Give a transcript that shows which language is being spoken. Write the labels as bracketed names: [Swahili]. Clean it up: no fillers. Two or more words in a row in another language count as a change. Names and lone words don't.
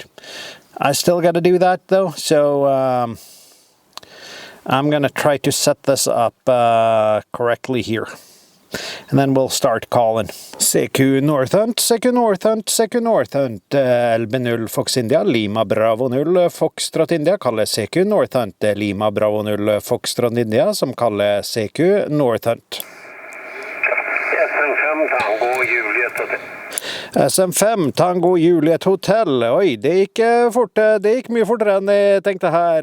[English] I still got to do that though, so I'm gonna try to set this up correctly here, and then we'll start calling. CQ North Hunt, CQ North Hunt, CQ North Hunt, LB 0 Fox India, Lima Bravo 0 Foxtrot India, [Norwegian] kaller CQ North Hunt, Lima Bravo 0 Foxtrot India, som kaller CQ North Hunt. SM5 Tango Juliet Hotel. Oi, det gikk fort. Det gikk mye fortere enn jeg tenkte her.